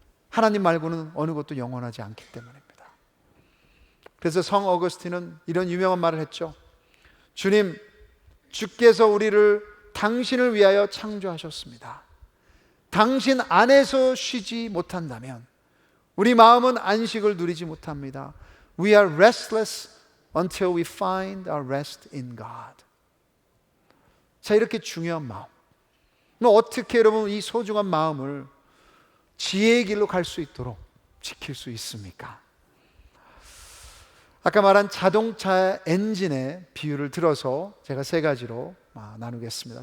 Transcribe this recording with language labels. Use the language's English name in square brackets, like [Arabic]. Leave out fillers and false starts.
[Korean] 하나님 말고는 어느 것도 영원하지 않기 때문입니다. 그래서 성 어거스틴은 이런 유명한 말을 했죠. 주님, 주께서 우리를 당신을 위하여 창조하셨습니다. 당신 안에서 쉬지 못한다면 우리 마음은 안식을 누리지 못합니다. [English] We are restless until we find our rest in God. [Korean] 자, 이렇게 중요한 마음, 어떻게 여러분 이 소중한 마음을 지혜의 길로 갈 수 있도록 지킬 수 있습니까? 아까 말한 자동차 엔진의 비유를 들어서 제가 세 가지로 나누겠습니다.